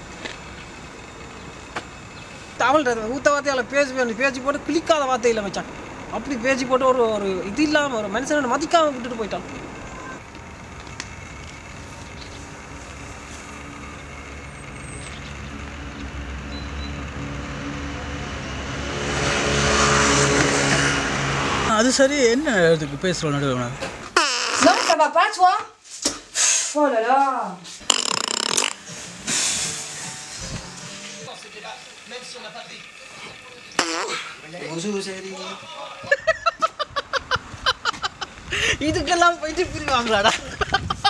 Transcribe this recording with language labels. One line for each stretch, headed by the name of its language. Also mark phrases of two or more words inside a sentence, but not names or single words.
Tamil: தமிழ் ஊத்த வார்த்தையால் பேசி போட்டு கிளிக்காத வார்த்தை இல்லை மச்சான் அப்படி பேசி போட்டு ஒரு இது இல்லாமல் ஒரு மனுஷனை மதிக்காமல் விட்டுட்டு போயிட்டான் அது சரி என்ன இதுக்கு பேசுகிறோம் நடுவில்
French: Non mais ça va pas toi? Oh là là. Bonjour chérie.
Tamil: இதுக்கெல்லாம் போயிட்டு பிரிவாங்களாடா